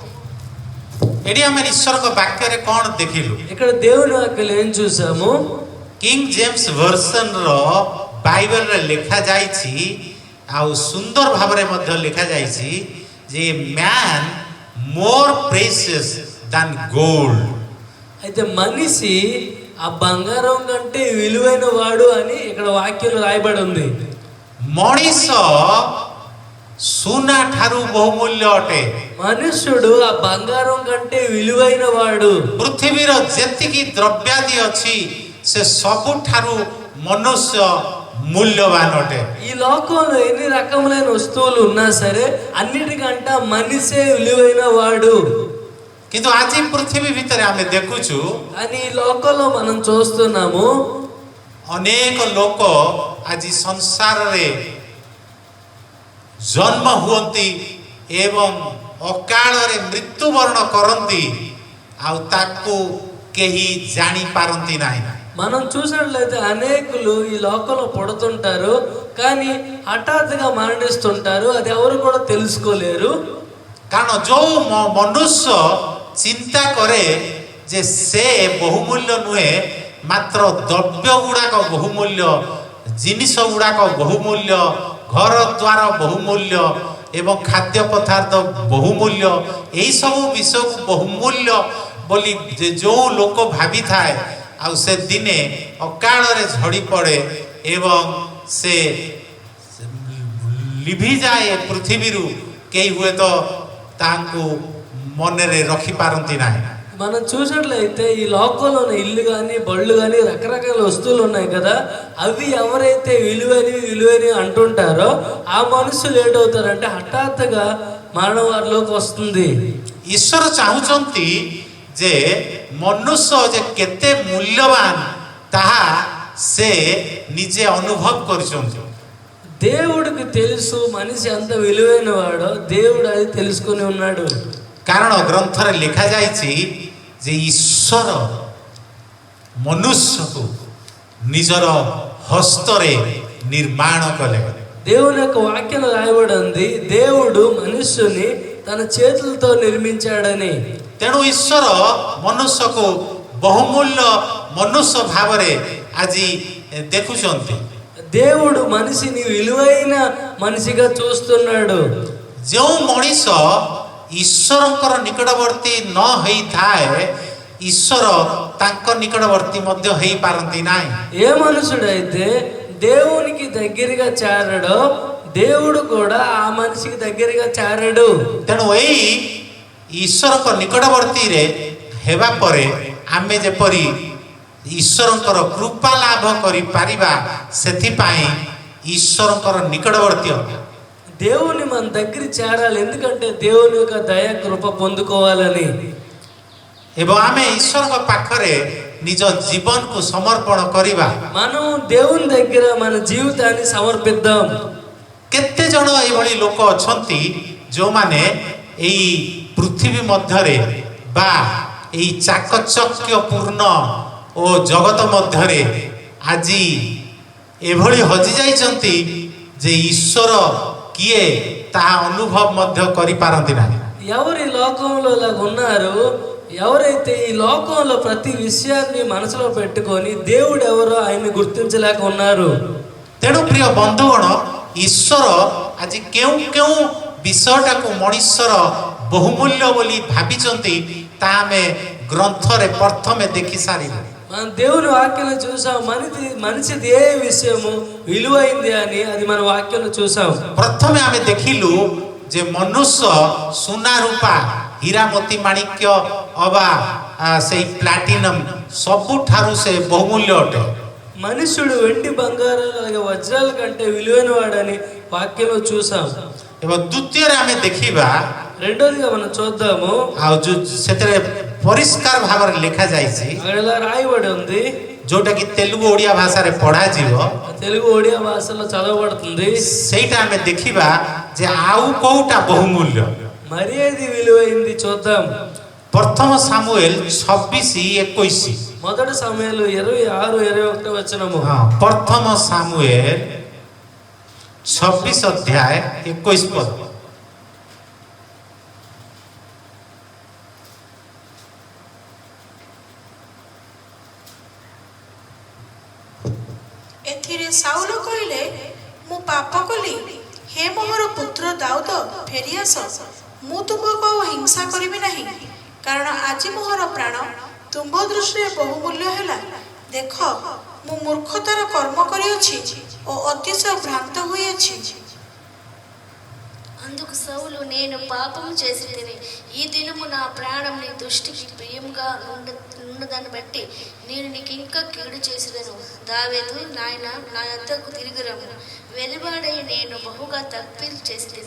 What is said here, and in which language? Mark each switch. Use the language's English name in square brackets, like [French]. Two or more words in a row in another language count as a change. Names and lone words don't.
[Odia] ଏଠି ଆମେ ଈଶ୍ୱରଙ୍କ ବାକ୍ୟରେ କ'ଣ ଦେଖିଲୁ? [Telugu] ఇక్కడ దేవుని వాక్యం ఏం చూసాము? [Odia] କିଙ୍ଗ ଜେମ୍ସ ଭର୍ସନର ବାଇବେଲରେ ଲେଖାଯାଇଛି, ଆଉ ସୁନ୍ଦର ଭାବରେ ମଧ୍ୟ ଲେଖାଯାଇଛି ଯେ [English] man more precious than gold. [Telugu] అయితే మనిషి ఆ బంగారం కంటే విలువైన వాడు అని ఇక్కడ వాక్యంలో రాయబడి ఉంది. [Odia] ମଣିଷ ସୁନା ଠାରୁ ବହୁମୂଲ୍ୟ ଅଟେ. [Telugu] మనుష్యుడు ఆ బంగారం కంటే విలువైన వాడు. [Odia] ପୃଥିବୀର ଯେତିକି ଦ୍ରବ୍ୟାଦି ଅଛି ସେ ସବୁଠାରୁ ମନୁଷ୍ୟ ମୂଲ୍ୟବାନ ଅଟେ. [Telugu] ఈ లోకంలో ఎన్ని రకములైన వస్తువులు ఉన్నా సరే అన్నిటికంటే మనిషే విలువైన వాడు. [Odia] କିନ୍ତୁ ଆଜି ପୃଥିବୀ ଭିତରେ ଆମେ ଦେଖୁଛୁ [Telugu] అని ఈ లోకంలో మనం చూస్తున్నాము [Odia] ଅନେକ ଲୋକ ଆଜି ସଂସାରରେ ଜନ୍ମ ହୁଅନ୍ତି ଏବଂ ଅକାଳରେ ମୃତ୍ୟୁବରଣ କରନ୍ତି, ଆଉ ତାକୁ କେହି ଜାଣିପାରନ୍ତି ନାହିଁ. [Telugu] మనం చూసినట్లయితే అనేకులు ఈ లోకంలో పుడుతుంటారు కానీ హఠాత్తుగా మరణిస్తుంటారు. అది ఎవరు కూడా తెలుసుకోలేరు. [Odia] କାରଣ ଯୋଉ ମନୁଷ୍ୟ ଚିନ୍ତା କରେ ଯେ ସେ ବହୁମୂଲ୍ୟ ନୁହେଁ, ମାତ୍ର ଦ୍ରବ୍ୟ ଗୁଡ଼ାକ ବହୁମୂଲ୍ୟ, ଜିନିଷ ଗୁଡ଼ାକ ବହୁମୂଲ୍ୟ, ଘର ଦ୍ୱାର ବହୁମୂଲ୍ୟ ଏବଂ ଖାଦ୍ୟ ପଦାର୍ଥ ବହୁମୂଲ୍ୟ, ଏହିସବୁ ବିଷୟକୁ ବହୁମୂଲ୍ୟ ବୋଲି ଯେଉଁ ଲୋକ ଭାବିଥାଏ, ଆଉ ସେ ଦିନେ ଅକାଳରେ ଝଡ଼ି ପଡ଼େ ଏବଂ ସେ ଲିଭିଯାଏ ପୃଥିବୀରୁ. କେହି ହୁଏତ ତାଙ୍କୁ ମନରେ ରଖିପାରନ୍ତି ନାହିଁ. [Telugu] మనం చూసినట్లయితే ఈ లోకంలో ఉన్న ఇల్లు కానీ బళ్ళు కానీ రకరకాల వస్తువులు ఉన్నాయి కదా, అవి ఎవరైతే విలువైనవి అంటుంటారో ఆ మనుషులు ఏంటవుతారంటే హఠాత్తుగా మరణం వారిలోకి వస్తుంది. [Odia] ଈଶ୍ୱର ଚାହୁଁଛନ୍ତି ଯେ ମନୁଷ୍ୟ ଯେ କେତେ ମୂଲ୍ୟବାନ ତାହା ସେ ନିଜେ ଅନୁଭବ କରିଛନ୍ତି. [Telugu] దేవుడికి తెలుసు మనిషి ఎంత విలువైన వాడో, దేవుడు అది తెలుసుకొని ఉన్నాడు. [Odia] କାରଣ ଗ୍ରନ୍ଥରେ ଲେଖାଯାଇଛି ଯେ ଈଶ୍ୱର ମନୁଷ୍ୟକୁ ନିଜର ହସ୍ତରେ ନିର୍ମାଣ କଲେ। [Telugu] దేవుని యొక్క వాక్యంలో రాయబడి ఉంది, దేవుడు మనుష్యుని తన చేతులతో నిర్మించాడని। [Odia] ତେଣୁ ଈଶ୍ୱର ମନୁଷ୍ୟକୁ ବହୁମୂଲ୍ୟ ମନୁଷ୍ୟ ଭାବରେ ଆଜି ଦେଖୁଛନ୍ତି। [Telugu] దేవుడు మనిషిని విలువైన మనిషిగా చూస్తున్నాడు। [Odia] ଯେଉଁ ମଣିଷ ଈଶ୍ୱରଙ୍କର ନିକଟବର୍ତ୍ତୀ ନ ହେଇଥାଏ, ଈଶ୍ୱର ତାଙ୍କ ନିକଟବର୍ତ୍ତୀ ମଧ୍ୟ ହେଇପାରନ୍ତି ନାହିଁ। [Telugu] ఏ మనుషుడైతే దేవునికి దగ్గరగా చేరడో దేవుడు కూడా ఆ మనిషికి దగ్గరగా చేరడు। [Odia] ତେଣୁ ଏଇ ଈଶ୍ୱରଙ୍କ ନିକଟବର୍ତ୍ତୀରେ ହେବା ପରେ ଆମେ ଯେପରି ଈଶ୍ୱରଙ୍କର କୃପା ଲାଭ କରିପାରିବା, ସେଥିପାଇଁ ଈଶ୍ୱରଙ୍କର ନିକଟବର୍ତ୍ତୀ [Telugu] దేవుని మన దగ్గర చేరాలి, ఎందుకంటే దేవుని యొక్క దయ కృప పొందుకోవాలని। [Odia] ଏବଂ ଆମେ ଈଶ୍ୱରଙ୍କ ପାଖରେ ନିଜ ଜୀବନକୁ ସମର୍ପଣ କରିବା। [Telugu] మనం దేవుని దగ్గర మన జీవితాన్ని సమర్పిద్దాం। [Odia] କେତେ ଜଣ ଏଇଭଳି ଲୋକ ଅଛନ୍ତି ଯେଉଁମାନେ ଏଇ ପୃଥିବୀ ମଧ୍ୟରେ ବା ଏଇ ଚାକଚକ୍ୟପୂର୍ଣ୍ଣ ଓ ଜଗତ ମଧ୍ୟରେ ଆଜି ଏଭଳି ହଜି ଯାଇଛନ୍ତି ଯେ ଈଶ୍ୱର କିଏ ତାହା ଅନୁଭବ ମଧ୍ୟ କରିପାରନ୍ତି ନାହିଁ। [Telugu] ఎవరు ఈ లోకంలో ఇలా ఉన్నారు, ఎవరైతే ఈ లోకంలో ప్రతి విషయాన్ని మనసులో పెట్టుకొని దేవుడు ఎవరో ఆయన్ని గుర్తించలేక ఉన్నారు। [Odia] ତେଣୁ ପ୍ରିୟ ବନ୍ଧୁଗଣ, ଈଶ୍ୱର ଆଜି କେଉଁ କେଉଁ ବିଷୟଟାକୁ ମଣିଷର ବହୁମୂଲ୍ୟ ବୋଲି ଭାବିଛନ୍ତି ତାହା ଆମେ ଗ୍ରନ୍ଥରେ ପ୍ରଥମେ ଦେଖି ସାରିବୁ। [Telugu] మనం దేవుని వాక్యంలో చూసాం, మనిషిది ఏ విషయము విలువైంది అని అది మన వాక్యంలో చూసాం। [Odia] ପ୍ରଥମେ ଆମେ ଦେଖିଲୁ ଯେ ମନୁଷ୍ୟ ସୁନା ରୂପା ହୀରା ମୋତି ମାଣିକ୍ୟ ଅବା ସେଇ ପ୍ଲାଟିନମ୍ ସବୁଠାରୁ ସେ ବହୁମୂଲ୍ୟ ଅଟେ। [Telugu] మనుషుడు వెండి బంగారాలు అలాగే వజ్రాల కంటే విలువైన వాడని వాక్యంలో చూసాం। [Odia] ଏବଂ ଦ୍ୱିତୀୟରେ ଆମେ ଦେଖିବା, [Telugu] రెండోదిగా మనం చూద్దాము, [Odia] ଆଉ ଯୋଉ ସେଥିରେ ପରିଷ୍କାର ଭାବରେ ଲେଖାଯାଇଛି, [Telugu] అక్కడ ఇలా రాయబడి ఉంది, [Odia] ଯୋଉଟା କି ତେଲୁଗୁ ଓଡ଼ିଆ ଭାଷାରେ ପଢ଼ାଯିବ, [Telugu] తెలుగు ଓଡ଼ିଆ భాషలో చదవబడుతుంది। [Odia] ସେଇଟା ଆମେ ଦେଖିବା ଯେ ଆଉ କୋଉଟା ବହୁମୂଲ୍ୟ। [Telugu] మరి ఏది విలువైంది చూద్దాం। [Odia] ପ୍ରଥମ ସାମୁଏଲ 26:21। [Telugu] మొదటి సమయాలు 26-21 వచనము। [Odia] ପ୍ରଥମ ସାମୁଏଲ 26:21। ଏଥିରେ ସାଉଲ କହିଲେ, ମୁଁ ପାପ କଲି, ହେ ମୋର ପୁତ୍ର ଦାଉଦ ଫେରିଆସ, ମୁଁ ତୁମକୁ ଆଉ ହିଂସା କରିବି ନାହିଁ, କାରଣ ଆଜି ମୋର ପ୍ରାଣ ତୁମ୍ଭ ଦୃଷ୍ଟିରେ ବହୁମୂଲ୍ୟ ହେଲା। ଦେଖ, ମୁଁ ମୂର୍ଖତାର କର୍ମ କରିଅଛି ଓ ଅତିଶୟ ଭ୍ରାନ୍ତ ହୋଇଅଛି। [Telugu] అందుకు సౌలు, నేను పాపము చేసి తిని ఈ దినము నా ప్రాణం నీ దృష్టికి ప్రియంగా ఉన్నదాన్ని బట్టి నేను నీకు ఇంకా కీడు చేసేదను. దావీదు, నాయన నా యొద్దకు తిరిగి రమ్ము, వెలువడై నేను బహుగా తప్పిలు చేసి తిని।